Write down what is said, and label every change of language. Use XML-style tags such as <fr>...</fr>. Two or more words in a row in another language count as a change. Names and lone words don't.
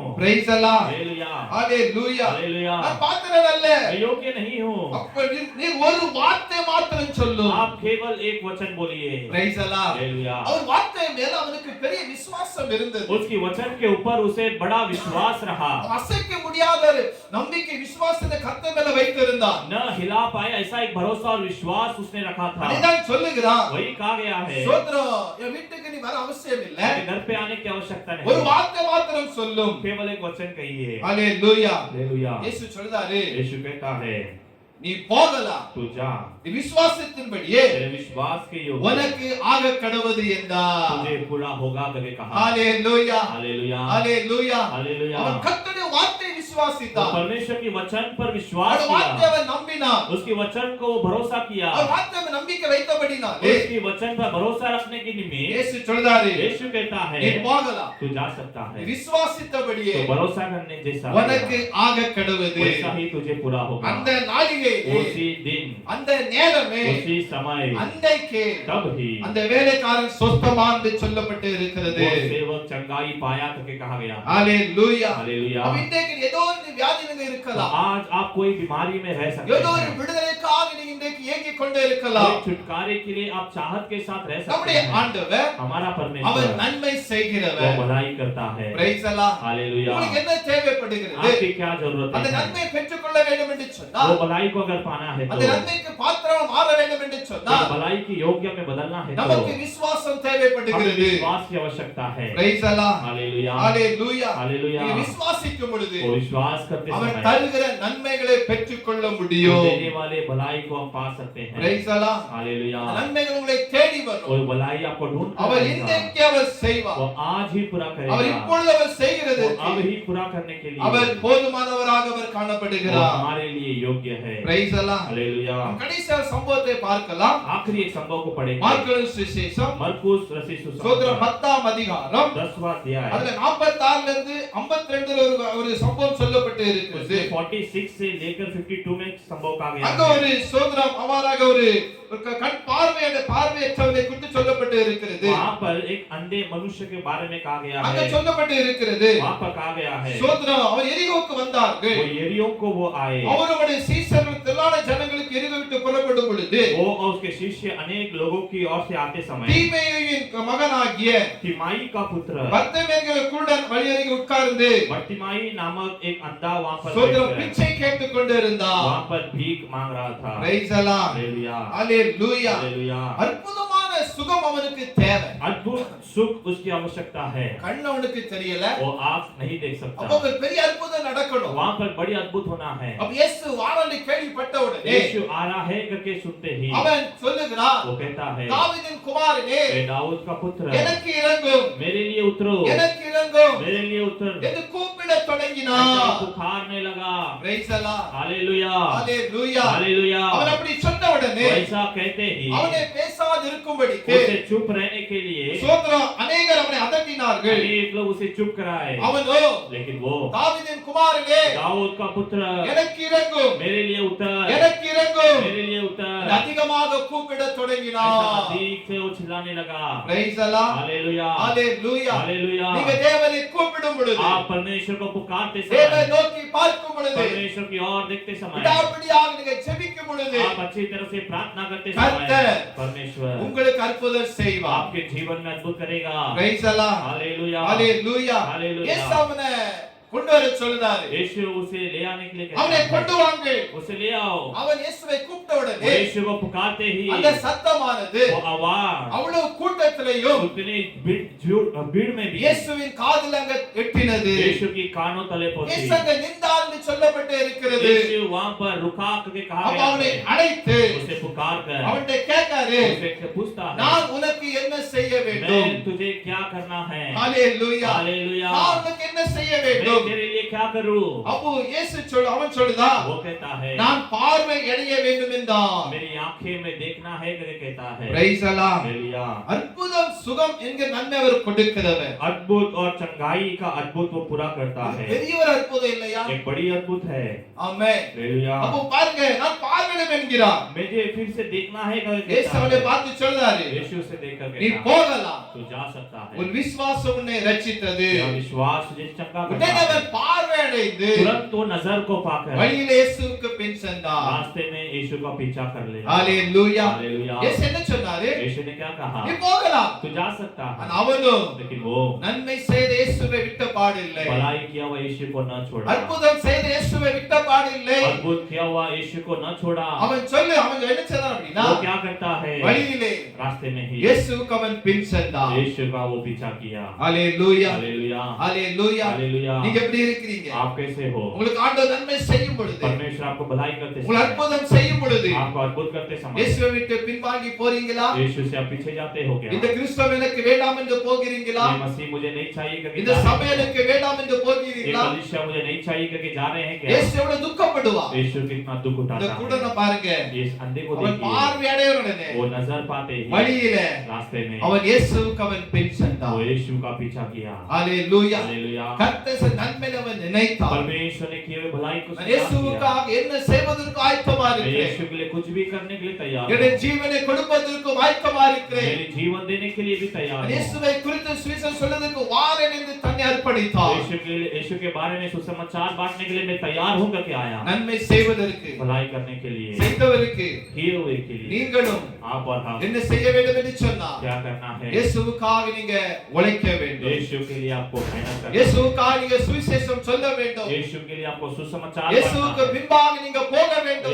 <en>Praise Allah.</en> <hi>हालेलुया,</hi> <ta>ஹalleluya.</ta> <hi>हालेलुया,</hi> <ta>நான் பாத்திரம் நல்ல.</ta> <hi>मैं योग्य नहीं हूँ।</hi> <ta>அப்ப நீ ஒரு வார்த்தை மாத்திரம் சொல்லு.</ta> <hi>आप केवल एक वचन बोलिए।</hi> <en>Praise Allah.</en> <hi>हालेलुया,</hi> <ta>அவர் வார்த்தை மேல அவனுக்கு பெரிய விசுவாசம் இருந்தது.</ta> <hi>उसकी वचन के ऊपर उसे बड़ा विश्वास रहा,</hi> <ta>அசைக்க முடியாத ஒரு நம்பிக்கை விசுவாசத்தை கர்த்தர் மேல வைத்திருந்தான்.</ta> <hi>न हिला पाए ऐसा एक भरोसा और विश्वास उसने रखा था।</hi> <ta>அதுதான் சொல்லுகிறான்,</ta> <hi>वही कहा गया है,</hi> <ta>சோதரம் என் வீட்டுக்கு நீ வர அவசியம் இல்ல,</ta> <hi>मेरे घर पे आने की आवश्यकता</hi> <ta>ஒரு</ta> <hi>नहीं,</hi> <ta>வார்த்தை மாத்திரம் சொல்லும்.</ta> <hi>केवल एक वचन कहिए।</hi> <ta>ஹalleluya.</ta> <hi>हालेलुया,</hi> <ta>இயேசு சொல்றாரு,</ta> <hi>यीशु कहता है,</hi> <ta>நீ போகலாம்,</ta> <hi>तू जा,</hi> <ta>நீ விசுவாசத்தின்படியே</ta> <hi>तेरे विश्वास के योग्य</hi> <ta>உனக்கு ஆக கடவுது என்றார்.</ta> <hi>तुझे पूरा होगा करके कहा।</hi> <ta>ஹalleluya,</ta> <hi>हालेलुया,</hi> <ta>ஹalleluya.</ta> <hi>हालेलुया,</hi> <ta>அவன் கர்த்தருடைய வார்த்தை</ta> <hi>वो</hi> <ta>விசுவாசித்தான்.</ta> <hi>परमेश्वर की वचन पर विश्वास</hi> <ta>அவன் வார்த்தை</ta> <hi>किया,</hi> <ta>அவன் நம்பினான்.</ta> <hi>उसकी वचन को वो भरोसा किया,</hi> <ta>அவன் வார்த்தை அவன் நம்பிக்கை வைத்தபடினாலே</ta> <hi>उसकी वचन पर भरोसा रखने के निमित्त</hi> <ta>இயேசு சொல்றாரு,</ta> <hi>यीशु कहता है,</hi> <ta>நீ போகலாம்,</ta> <hi>तू जा सकता</hi> <ta>நீ</ta> <hi>है,</hi> <ta>விசுவாசித்தபடியே</ta> <hi>तो भरोसा करने जैसा</hi> <ta>உனக்கு</ta> <hi>होगा,</hi> <ta>ஆக கடவுது.</ta> <hi>वैसा ही तुझे पूरा होगा।</hi> <ta>அந்த நாளிகையிலே,</ta> <hi>उसी दिन,</hi> <ta>அந்த நேரமே,</ta> <hi>उसी समय,</hi> <ta>அன்றைக்கே</ta> <hi>तब ही</hi> <ta>அந்த வேலைக்காரன் சொஸ்தமான் என்று சொல்லப்பட்டு இருக்கிறது.</ta> <hi>वो सेवक चंगाई पाया करके कहा गया।</hi> <ta>ஹalleluya.</ta> <hi>हालेलुया,</hi> <ta>அப்ப இன்றைக்கு ஏதோ ஒரு வியாதியில</ta> <hi>तो</hi> <ta>இருக்கலாம்,</ta> <hi>आज आप कोई बीमारी में रह सकते</hi> <ta>ஏதோ ஒரு</ta> <hi>हैं,</hi> <ta>விடுதலைக்காக நீங்க இன்றைக்கு ஏங்கிக் கொண்டே</ta> <hi>कोई</hi> <ta>இருக்கலாம்.</ta> <hi>छुटकारे के लिए आप चाहत के साथ रह सकते</hi> <ta>நம்முடைய</ta> <hi>हैं।</hi> <ta>ஆண்டவர்</ta> <hi>हमारा</hi> <ta>அவர்</ta> <hi>परमेश्वर</hi> <ta>நன்மை</ta> <hi>वो</hi> <ta>செய்கிறவர்.</ta> <hi>भलाई करता है।</hi> <en>Praise Allah.</en> <hi>हालेलुया,</hi> <ta>உங்களுக்கு என்ன தேவைப்படுகிறது?</ta> <hi>आपकी क्या जरूरत</hi> <ta>அந்த</ta> <hi>है?</hi> <ta>நன்மையை பெற்றுக்கொள்ள வேண்டும் என்று</ta> <hi>वो</hi> <ta>சொன்னால்,</ta> <hi>भलाई को अगर पाना है</hi> <ta>அந்த</ta> <hi>तो</hi> <ta>நன்மைக்கு பாத்திரம் மாற வேண்டும் என்று</ta> <hi>उस</hi> <ta>சொன்னால்,</ta> <hi>भलाई की योग्य में बदलना है तो</hi> <ta>நமக்கு விசுவாசம்</ta> <hi>हमें</hi> <ta>தேவைப்படுகிறது.</ta> <hi>विश्वास की आवश्यकता है।</hi> <en>Praise Allah.</en> <hi>हालेलुया,</hi> <ta>ஹalleluya.</ta> <hi>हालेलुया,</hi> <ta>நீங்க விசுவாசிக்கும் பொழுது</ta> <hi>वो विश्वास करते</hi> <ta>அவன்</ta> <hi>समय</hi> <ta>தருகிற நன்மைகளை பெற்றுக்கொள்ள</ta> <hi>वो</hi> <ta>முடியும்.</ta> <hi>देने वाले भलाई को हम पा सकते हैं।</hi> <en>Praise Allah.</en> <hi>हालेलुया,</hi> <ta>அந்த நன்மைகள் உங்களை தேடி வரும்.</ta> <hi>वो भलाई आपको ढूंढ कर</hi> <ta>அவர்</ta> <hi>आएगा।</hi> <ta>இன்றைக்கு அவர் செய்வார்.</ta> <hi>वो आज ही पूरा</hi> <ta>அவர்</ta> <hi>करेगा,</hi> <ta>இப்பொழுது அவர்</ta> <hi>वो</hi> <ta>செய்கிறதற்கு</ta> <hi>अब ही पूरा करने के लिए</hi> <ta>அவர் போதுமானவராக அவர்</ta> <hi>वो</hi> <ta>காணப்படுகிறார்.</ta> <hi>हमारे लिए योग्य है।</hi> <en>Praise Allah.</en> <hi>हालेलुया,</hi> <ta>கடைசி சம்பவத்தை பார்க்கலாம்.</ta> <hi>आखिरी एक संभव को पढ़ेंगे।</hi> <ta>மார்க்கு சுவிசேஷம்</ta> <hi>मरकुस रसी</hi> <ta>சோதரம்</ta> <hi>सुसमाचार</hi> <ta>10ஆம் அதிகாரம்</ta> <hi>10वां अध्याय,</hi> <ta>அதுல 46ல இருந்து 52ல ஒரு சம்பவம் சொல்லப்பட்டு இருக்குது.</ta> <hi>उसमें 46 से लेकर 52 में संभव कहा गया</hi> <ta>அங்க</ta> <hi>है।</hi> <ta>ஒரு சோதரம் அவ்வாறாக ஒரு கண் பார்வையற்றவனை குறித்து சொல்லப்பட்டு இருக்கிறது.</ta> <hi>वहाँ पर एक अंधे मनुष्य के बारे में कहा गया</hi> <ta>அங்க</ta> <hi>है।</hi> <ta>சொல்லப்பட்டு இருக்கிறது.</ta> <hi>वहाँ पर कहा गया है,</hi> <ta>சோதரம் அவர் எரிகோக்கு வந்தார்கள்.</ta> <hi>वो यरीहो को वो आए,</hi> <ta>அவருடைய சீஷர்கள் திரளான ஜனங்களுக்கு எரிகோ விட்டு புறப்படும் பொழுது</ta> <hi>वो और उसके शिष्य अनेक लोगों की ओर से आते समय</hi> <ta>தீமேயுவின் மகனாகிய</ta> <hi>तिमाई का पुत्र</hi> <ta>பர்த்திமேயுவின் குருடன் வழியருகே உட்கார்ந்து</ta> <hi>बर्तिमाई नामक एक अंधा वहाँ पर</hi> <ta>சோதரம்</ta> <hi>बैठकर</hi> <ta>பிச்சை கேட்டுக் கொண்டிருந்தார்.</ta> <hi>वहाँ पर भीख मांग रहा था।</hi> <en>Praise Allah.</en> <hi>हालेलुया,</hi> <ta>ஹalleluya.</ta> <hi>हालेलुया,</hi> <ta>அற்புதமான சுகம் அவனுக்கு தேவை.</ta> <hi>अद्भुत सुख उसकी आवश्यकता है।</hi> <ta>கண் அவனுக்கு தெரியல,</ta> <hi>वो आँख नहीं देख</hi> <ta>அப்ப</ta> <hi>सकता,</hi> <ta>ஒரு பெரிய அற்புதம் நடக்கணும்.</ta> <hi>वहाँ पर बड़ी अद्भुत होना है।</hi> <ta>அப்ப இயேசு வாரலை கேள்விப்பட்ட உடனே</ta> <hi>यीशु आ रहा है करके सुनते ही</hi> <ta>அவன் சொல்லுகிறான்,</ta> <hi>वो कहता है,</hi> <ta>தாவீதின் குமாரனே</ta> <hi>ए दाऊद का पुत्र,</hi> <ta>எனக்கு இறங்கும்,</ta> <hi>मेरे लिए उतरो,</hi> <ta>எனக்கு இறங்கும்</ta> <hi>मेरे लिए उतर।</hi> <ta>என்று கூப்பிடத்</ta> <hi>ऐसा</hi> <ta>தொடங்கினான்.</ta> <hi>पुकारने लगा।</hi> <en>Praise Allah.</en> <hi>हालेलुया,</hi> <ta>ஹalleluya.</ta> <hi>हालेलुया,</hi> <ta>அவன் அப்படி சொன்ன உடனே</ta> <hi>वैसा कहते ही</hi> <ta>அவனை பேசாது இருக்கும்படிக்கு</ta> <hi>उसे चुप रहने के लिए</hi> <ta>சோதரம் அநேகர் அவனை அதட்டினார்கள்.</ta> <hi>अनेक लोग उसे चुप कराए,</hi> <ta>அவனோ,</ta> <hi>लेकिन वो</hi> <ta>தாவீதின் குமாரனே</ta> <hi>दाऊद का पुत्र,</hi> <ta>எனக்கு இறங்கும்,</ta> <hi>मेरे लिए उतर,</hi> <ta>எனக்கு இறங்கும்</ta> <hi>मेरे लिए उतर,</hi> <ta>அதிகமாக கூப்பிடத்</ta> <hi>ऐसा</hi> <ta>தொடங்கினான்.</ta> <hi>अधिक से वो चिल्लाने लगा।</hi> <en>Praise Allah.</en> <hi>हालेलुया,</hi> <ta>ஹalleluya.</ta> <hi>हालेलुया,</hi> <ta>நீங்க தேவனை கூப்பிடும் பொழுது,</ta> <hi>आप परमेश्वर को पुकारते</hi> <ta>தேவனை</ta> <hi>समय,</hi> <ta>நோக்கி பார்க்கும் பொழுது,</ta> <hi>परमेश्वर की ओर देखते समय,</hi> <ta>விடாப்பிடியாக நீங்க ஜெபிக்கும் பொழுது</ta> <hi>आप अच्छी तरह से प्रार्थना करते</hi> <ta>கர்த்தர்</ta> <hi>समय, परमेश्वर</hi> <ta>உங்களுக்கு அற்புதம் செய்வார்.</ta> <hi>आपके जीवन में अद्भुत करेगा।</hi> <en>Praise Allah.</en> <hi>हालेलुया,</hi> <ta>ஹalleluya.</ta> <hi>हालेलुया।</hi> <ta>இயேசு அவனை கொண்டு வர சொல்றாரு.</ta> <hi>यीशु उसे ले आने के लिए</hi> <ta>அவனை</ta> <hi>कहता</hi> <ta>கொண்டு</ta> <hi>है,</hi> <ta>வாங்க.</ta> <hi>उसे ले आओ।</hi> <ta>அவன் இயேசுவை கூப்பிட்ட</ta> <hi>वो</hi> <ta>உடனே</ta> <hi>यीशु को पुकारते ही</hi> <ta>அந்த சத்தமானது</ta> <hi>वो आवाज</hi> <ta>அவ்வளவு கூட்டம் கூட்டத்திலேயும்</ta> <hi>उतनी भीड़ में भी</hi> <ta>இயேசுவின் காதில் அங்க எட்டினது.</ta> <hi>यीशु की कानों तले पहुंची।</hi> <ta>இயேசு அங்க நின்றார் என்று சொல்லப்பட்டு இருக்கிறது.</ta> <hi>यीशु वहां पर रुका करके कहा</hi> <ta>அப்ப</ta> <hi>गया</hi> <ta>அவனை</ta> <hi>है।</hi> <ta>அழைத்து</ta> <hi>उसे पुकार कर</hi> <ta>அவன்கிட்ட கேட்காரு,</ta> <hi>उससे पूछता है,</hi> <ta>நான் உனக்கு என்ன செய்ய வேண்டும்?</ta> <hi>मैं तुझे क्या करना है?</hi> <ta>ஹalleluya.</ta> <hi>हालेलुया।</hi> <ta>நான் உனக்கு என்ன செய்ய</ta> <hi>मैं</hi> <ta>வேண்டும்?</ta> <hi>तेरे लिए क्या करूं?</hi> <ta>அப்போ இயேசு அவன் சொல்லுதா,</ta> <hi>वो कहता है,</hi> <ta>நான் பார்வை அடைய வேண்டும் என்றான்.</ta> <hi>मेरी आंखें में देखना है करके कहता है।</hi> <en>Praise Allah.</en> <hi>हालेलुया।</hi> <ta>அற்புதம் சுகம் என்கிற நன்மை அவர் கொடுக்கிறவர்.</ta> <hi>अद्भुत और चंगाई का अद्भुत वो पूरा करता है।</hi> <ta>பெரிய ஒரு அற்புதம் இல்லையா?</ta> <hi>एक बड़ी अद्भुत है।</hi> <ta>ஆமென்.</ta> <hi>हालेलुया।</hi> <ta>அப்போ பாருங்க, நான் பார்வையிடம் என்கிறார்.</ta> <hi>मुझे फिर से देखना है करके</hi> <ta>இயேசு</ta> <hi>कहता</hi> <ta>அவனை</ta> <hi>है।</hi> <ta>பார்த்து சொல்றாரு,</ta> <hi>यीशु से देखकर</hi> <ta>நீ</ta> <hi>कहता है,</hi> <ta>போகலாம்,</ta> <hi>तू जा सकता है।</hi> <ta>உன் விசுவாசம் உன்னை ரட்சித்தது.</ta> <hi>तेरा विश्वास तुझे चंगा करता</hi> <ta>உடனே</ta> <hi>है।</hi> <ta>அவன் பார்வை அடைந்து</ta> <hi>तुरंत वो नजर को पाकर</hi> <ta>வழியிலே இயேசுவுக்கு பின் சென்றார்.</ta> <hi>रास्ते में यीशु का पीछा कर ले।</hi> <ta>ஹalleluya.</ta> <hi>हालेलुया।</hi> <ta>இயேசு என்ன சொன்னாரு?</ta> <hi>यीशु ने क्या कहा?</hi> <ta>நீ போகலாம்.</ta> <hi>तू जा सकता है।</hi> <ta>அவனும்</ta> <hi>लेकिन वो</hi> <ta>நன்மை செய்த இயேசுவை விட்ட பாடில்லை.</ta> <hi>भलाई किया हुआ यीशु को न छोड़ा।</hi> <ta>அற்புதம் செய்த இயேசுவை விட்ட பாடில்லை.</ta> <hi>अद्भुत किया हुआ यीशु को न छोड़ा।</hi> <ta>அவன் என்ன செய்தான் அப்படினா,</ta> <hi>वो क्या करता है?</hi> <ta>வழியிலே</ta> <hi>रास्ते में ही</hi> <ta>இயேசுவுக்கு அவன் பின் சென்றான்.</ta> <hi>यीशु का वो पीछा किया।</hi> <ta>ஹalleluya.</ta> <hi>हालेलुया।</hi> <ta>ஹalleluya.</ta> <hi>हालेलुया।</hi> <ta>நீங்க எப்படி இருக்கீங்க?</ta> <hi>आप कैसे हो?</hi> <ta>உங்களுக்கு ஆண்டவர் நன்மை செய்யும் பொழுது,</ta> <hi>परमेश्वर आपको भलाई करते</hi> <ta>உங்களுக்கு</ta> <hi>समय,</hi> <ta>அற்புதம் செய்யும் பொழுது</ta> <hi>आपको अद्भुत करते समय</hi> <ta>இயேசுவை விட்டு பின்வாங்கி போறீங்களா?</ta> <hi>यीशु से आप पीछे जाते हो क्या?</hi> <ta>இந்த கிறிஸ்தவம் எனக்கு வேண்டாம் என்று போகிறீங்களா?</ta> <hi>ये मसीह मुझे नहीं चाहिए करके</hi> <ta>இந்த</ta> <hi>जा रहे</hi> <ta>சபை</ta> <hi>हैं?</hi> <ta>எனக்கு வேண்டாம் என்று</ta> <hi>ये</hi> <ta>போகிறீங்களா?</ta> <hi>कलीसिया मुझे नहीं चाहिए करके जा रहे हैं क्या?</hi> <ta>இயேசு எவ்வளவு துக்கப்படுவார்.</ta> <hi>यीशु कितना दुख</hi> <ta>இந்த</ta> <hi>उठाता</hi> <ta>கூட்டனை</ta> <hi>है।</hi> <ta>பாருங்க,</ta> <hi>इस अंधे को</hi> <ta>அவன்</ta> <hi>देखिए,</hi> <ta>பார்வை அடையவுடனே</ta> <hi>वो नजर पाते ही</hi> <ta>வழியில</ta> <hi>रास्ते में</hi> <ta>அவன் இயேசுவுக்கு அவன் பின்</ta> <hi>वो</hi> <ta>சென்றான்.</ta> <hi>यीशु का पीछा किया।</hi> <ta>ஹalleluya.</ta> <hi>हालेलुया।</hi> <ta>கர்த்தர் நன்மையை அவன் நினைத்தான்.</ta> <hi>परमेश्वर ने किए हुए भलाई को</hi> <ta>நான்</ta> <hi>स्वीकार किया।</hi> <ta>இயேசுவுக்காக என்ன செய்வதற்கு ஆயத்தமா</ta> <hi>मैं</hi> <ta>இருக்கிறேன்.</ta> <hi>यीशु के लिए कुछ भी करने के लिए तैयार</hi> <ta>என்னுடைய</ta> <hi>हूं।</hi> <ta>ஜீவனை கொடுப்பதற்கு ஆயத்தமா இருக்கிறேன்.</ta> <hi>मेरे जीवन देने के लिए भी तैयार</hi> <ta>நான்</ta> <hi>हूं।</hi> <ta>இயேசுவை குறித்து சுவிசேஷம் சொல்வதற்கு வாரேன் என்று தன்னை அர்ப்பணித்தார்.</ta> <hi>यीशु के बारे में सुसमाचार बांटने के लिए मैं तैयार हूं करके आया।</hi> <ta>நன்மை செய்வதற்கு,</ta> <hi>भलाई करने के लिए,</hi> <ta>செய்தவருக்கு</ta> <hi>किए हुए के लिए</hi> <ta>நீங்களும்</ta> <hi>आप और हम</hi> <ta>என்ன செய்ய வேண்டும் என்று சொன்னார்.</ta> <hi>क्या करना है?</hi> <ta>இயேசுவுக்காக நீங்க உழைக்க வேண்டும்.</ta> <hi>यीशु के लिए आपको मेहनत करना है।</hi> <ta>இயேசுவுக்காக நீங்க சுவிசேஷம் சொல்ல வேண்டும்.</ta> <hi>यीशु के लिए आपको सुसमाचार</hi> <ta>இயேசுவுக்கு</ta> <hi>बांटना है।</hi> <ta>பின்பாக நீங்க போக வேண்டும்.</ta>